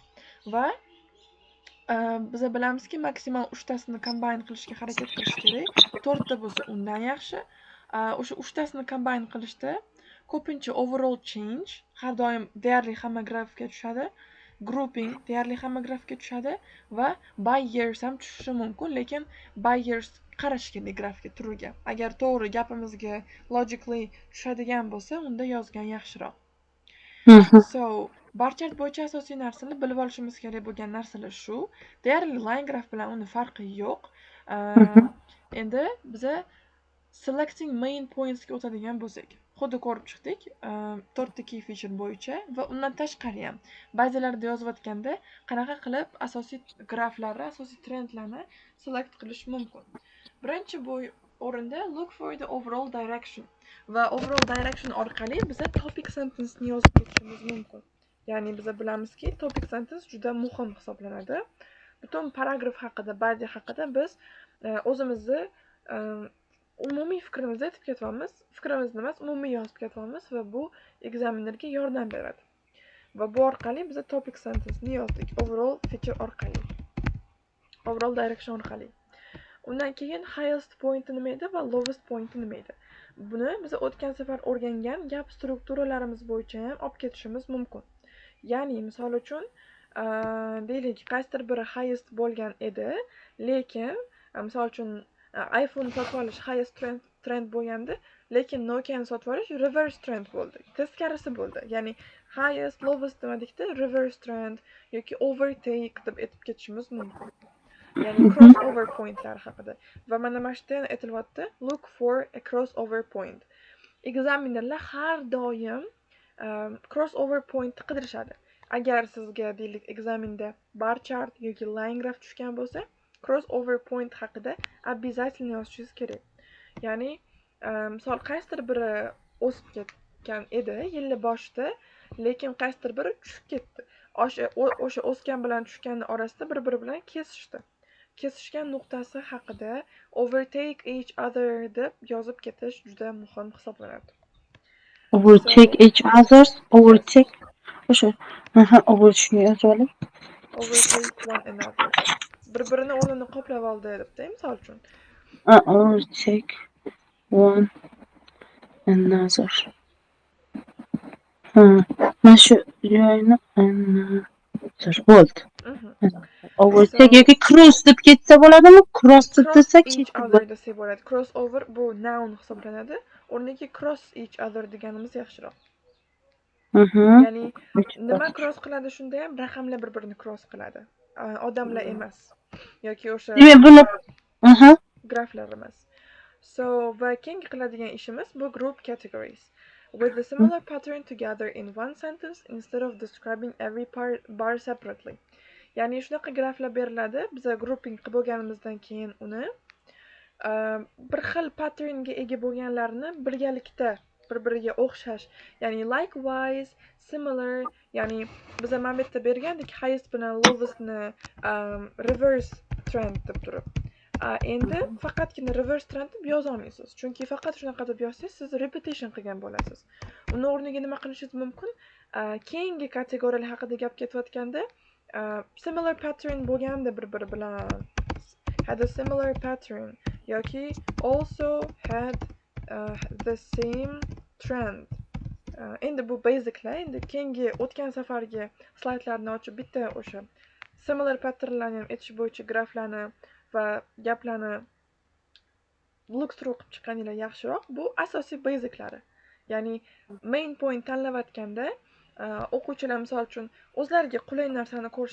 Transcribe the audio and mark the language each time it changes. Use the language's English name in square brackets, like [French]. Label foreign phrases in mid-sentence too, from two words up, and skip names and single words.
[Uzbek] Va biza bilamizki, maksimal 3tasini combine qilishga harakat qilish kerak. 4ta bo'lsa undan yaxshi. O'sha 3tasini combine qilishda ko'pincha [English] overall change [Uzbek] har doim deyarli hamma grafikga tushadi. Grouping deyarli hamma grafikga tushadi va [English] by years [Uzbek] ham tushishi mumkin, lekin [English] by years [Uzbek] qarash kerak grafika turiga. Agar to'g'ri gapimizga logically tushadigan bo'lsa, unda yozgan yaxshiroq. So, [English] bar chart [Uzbek] bo'yicha asosiy narsalar bilib olishimiz kerak bo'lgan narsalar shu. Deyarli [English] line graph [Uzbek] bilan uni farqi yo'q. Endi biza [English] selecting main points [Uzbek] ga o'tadigan bo'lsak, xuddi ko'rib chiqdik, 4ta [English] key feature [Uzbek] bo'yicha va undan tashqari ham ba'zilarida yozayotganda qanaqa qilib asosiy graflarni, asosiy trendlarni select qilish mumkin. Birinchi o'rinda [English] look for the overall direction [Uzbek] va [English] overall direction [Uzbek] orqali biza [English] topic sentence [Uzbek] ni yozib ketishimiz mumkin. Ya'ni biza bilamizki, [English] topic sentence [Uzbek] juda muhim hisoblanadi. Butun paragraf haqida, body haqida biz o'zimizni umumiy fikrimizni aytib ketyapmiz. Fikrimizni emas, umumiy yozib ketyapmiz va bu ekzaminerga yordam beradi. Va bu orqali biz [English] topic sentence [Uzbek] ni yozdik. [English] Overall feature orqali. Overall direction orqali. [Uzbek] Undan keyin [English] highest point [Uzbek] nima edi va [English] lowest point [Uzbek] nima edi. Buni biz o'tgan safar o'rgangan gap strukturalarimiz bo'yicha ham olib ketishimiz mumkin. Ya'ni misol uchun, deylik, qaysidir biri highest bo'lgan edi, lekin misol uchun iPhone sotib olish [English] highest trend [Uzbek] bo'lganda, lekin Nokia sotib olish [English] reverse trend [Uzbek] bo'ldi. Teskarisi bo'ldi. Ya'ni highest, lowest demadikda [English] reverse trend [Uzbek] yoki overtake deb aytib ketishimiz mumkin. Ya'ni [English] crossover pointlar [Uzbek] haqida. Va mana mana shunday aytilyapti, [English] look for a crossover point. [Uzbek] Examinerlar har doim [English] crossover point [Uzbek] qidirishadi. Agar sizga deylik ekzaminda [English] bar chart [Uzbek] yoki [English] line graph [Uzbek] tushgan bo'lsa, [English] crossover point [Uzbek] haqida обязательно yozishingiz kerak. Ya'ni misol qaysidir biri o'sib ketgan edi yil boshida, lekin qaysidir biri tushib ketdi. O'sha o'sgan bilan tushgan orasida bir-biri bilan kesishdi. Kesishgan nuqtasi haqida [English] overtake each other [Uzbek] deb yozib ketish juda muhim hisoblanadi. [English] Overtake each others, overtake. [Uzbek] O'sha, overtake yozib olib. [English] Overtake one another. [Uzbek] Bir-birini o'rnini qoplab oldi debda, misol uchun. [English] Overtake one another. [Uzbek] Mana shu joyni bo'ldi. Overtake yoki cross deb ketsa bo'ladimi? Cross deb desak [English] each other [Uzbek] desa bo'ladi. Crossover bu noun hisoblanadi. O'rniga [English] cross each other [Uzbek] deganimiz yaxshiroq. Ya'ni nima cross qiladi shunda ham raqamlar bir-birini cross qiladi. Odamlar emas yoki o'sha graflar emas. So, va keyingi qiladigan ishimiz bu [English] group categories. With a similar pattern together in one sentence instead of describing every bar separately. [Uzbek] Ya'ni shunaqa graflar beriladi, biza grouping qilib bo'lganimizdan keyin uni bir xil patternga ega bo'lganlarni birgalikda bir-biriga o'xshash, ya'ni [English] likewise, similar, [Uzbek] ya'ni biza mana bu yerda bergandik highest bilan lowestni reverse trend deb turib. Endi faqatgina [English] reverse trend [Uzbek] deb yoza olmaysiz. Chunki faqat shunaqa deb yozsangiz, siz repetition qilgan bo'lasiz. Uni o'rniga nima qilishingiz mumkin? Keyingi kategoriyalar haqida gap ketayotganda, [English] similar pattern [Uzbek] bo'lganda bir-biri bilan [English] had a similar pattern [Uzbek] yoki [English] also had the same trend. [Uzbek] Endi bu basiclar. Endi keyingi o'tgan safargi slaydlarni ochib bitta o'sha [English] similar patternlarni [Uzbek] ham aytish bo'yicha graflarni va gaplarni [English] look through [Uzbek] qilib chiqqaninglar yaxshiroq. Bu asosiy basiclari. Ya'ni [English] main point [Uzbek] tanlayotganda o'quvchilar misol uchun o'zlariga qulay narsani ko'rishadi.